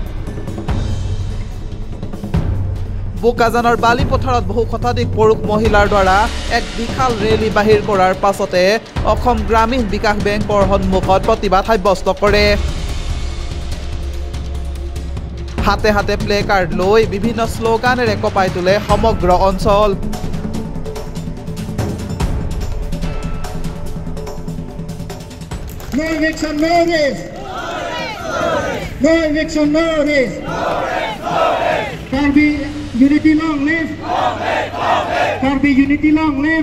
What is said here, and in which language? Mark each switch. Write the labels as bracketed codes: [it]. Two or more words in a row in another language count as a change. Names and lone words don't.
[as] বোকাজানৰ বালি পথাৰত বহু শতাধিক পুৰুষ মহিলাৰ দ্বাৰা এক বিশাল ৰেলী বাহিৰ কৰাৰ পাছতে অসম গ্ৰামীণ বিকাশ বেংকৰ সন্মুখত প্ৰতিবাদ সাব্যস্ত কৰে হাতে হাতে প্লে কাৰ্ড লৈ বিভিন্ন স্লোগানেৰে কপাই তোলে সমগ্ৰ অঞ্চল [en] No eviction notice! No eviction notice! Karbi unity long live! Karbi unity long live!